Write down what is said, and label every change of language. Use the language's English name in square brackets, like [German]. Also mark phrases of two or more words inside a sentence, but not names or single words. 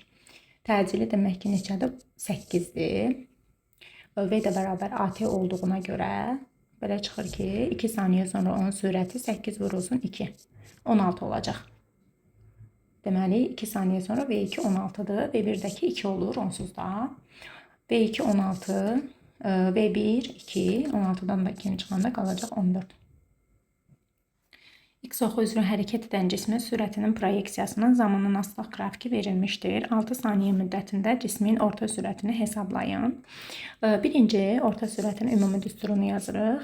[Azerbaijani] Təcili demək ki neçədir? 8'dir. V də bərabər at olduğuna görə belə çıxır ki 2 saniyə sonra onun sürəti 8 vurulsun 2. 16 olacaq. Deməli 2 saniyə sonra V2 16'dır. V1'dəki 2 olur onsuz da. V2 16, V1 2, 16'dan da 2'ni çıxanda qalacaq 14. X oxu üzrə hərəkət edən cismin sürətinin proyeksiyasının zamanın asılıq qrafiki verilmişdir. 6 saniyə müddətində cismin orta sürətini hesablayın. Birinci orta sürətin ümumi düsturunu yazırıq.